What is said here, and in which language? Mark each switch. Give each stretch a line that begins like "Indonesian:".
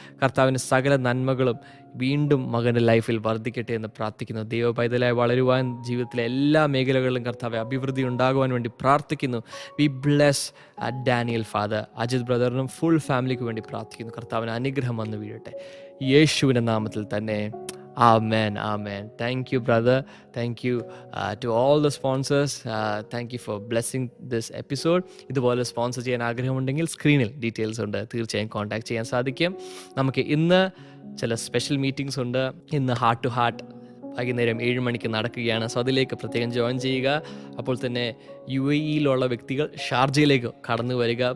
Malayalam: കർത്താവിൻ്റെ സകല നന്മകളും വീണ്ടും മകൻ്റെ ലൈഫിൽ വർദ്ധിക്കട്ടെ എന്ന് പ്രാർത്ഥിക്കുന്നു. ദൈവ പൈതലായി വളരുവാൻ, ജീവിതത്തിലെ എല്ലാ മേഖലകളിലും കർത്താവ് അഭിവൃദ്ധി ഉണ്ടാകുവാൻ വേണ്ടി പ്രാർത്ഥിക്കുന്നു.
English: We bless Daniel father.
Malayalam: Ajith ബ്രദറിനും full ഫാമിലിക്ക് വേണ്ടി പ്രാർത്ഥിക്കുന്നു. കർത്താവിന് അനുഗ്രഹം വന്ന് വീഴട്ടെ യേശുവിൻ്റെ നാമത്തിൽ തന്നെ.
English: Amen. Amen. Thank you, brother. Thank you to all the sponsors. Thank you for blessing this episode.
Malayalam: ഇതുപോലെ സ്പോൺസർ ചെയ്യാൻ ആഗ്രഹമുണ്ടെങ്കിൽ സ്ക്രീനിൽ ഡീറ്റെയിൽസ് ഉണ്ട്, തീർച്ചയായും കോൺടാക്ട് ചെയ്യാൻ സാധിക്കും. നമുക്ക് ഇന്ന് ചില സ്പെഷ്യൽ മീറ്റിംഗ്സ് ഉണ്ട്. ഇന്ന് ഹാർട്ട് ടു ഹാർട്ട് വൈകുന്നേരം 7 മണിക്ക് നടക്കുകയാണ്. സോ അതിലേക്ക് പ്രത്യേകം ജോയിൻ ചെയ്യുക. അപ്പോൾ തന്നെ UAE വ്യക്തികൾ ഷാർജയിലേക്ക് കടന്നു വരിക.